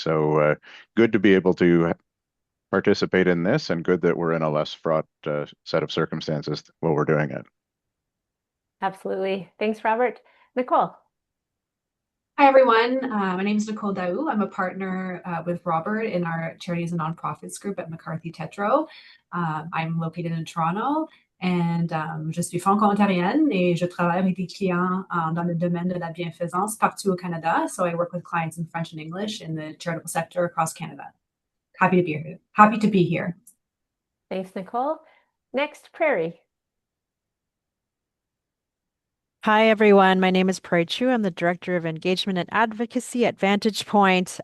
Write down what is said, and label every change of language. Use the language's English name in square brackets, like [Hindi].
[English] So good to be able to participate in this, and good that we're in a less fraught set of circumstances while we're doing it. Absolutely. Thanks, Robert. Nicole. Hi, everyone. My name is Nicole Daou. I'm a partner with Robert in our Charities and Nonprofits group at McCarthy Tétrault. I'm located in Toronto, and [French] je suis franco-ontarienne et je travaille avec des clients dans le domaine de la bienfaisance partout au Canada. [English] So I work with clients in French and English in the charitable sector across Canada. Happy to be here. Happy to be here. Thanks, Nicole. Next, Prairie. Hi, everyone. My name is Prairie Chu. I'm the Director of Engagement and Advocacy at Vantage Point.